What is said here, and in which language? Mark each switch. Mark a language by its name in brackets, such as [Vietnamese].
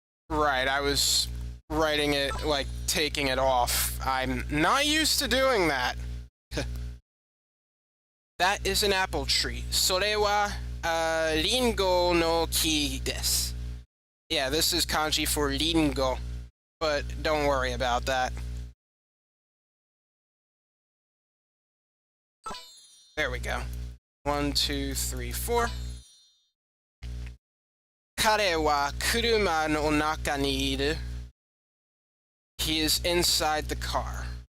[English] Right, I was writing it, like, taking it off. I'm not used to doing that. That is an apple tree. [Japanese] それは、リンゴの木です. [English] Yeah, this is kanji for ringo, but don't worry about that. There we go. 1, 2, 3, 4. [Japanese] 彼は車の中にいる. [English] He is inside the car.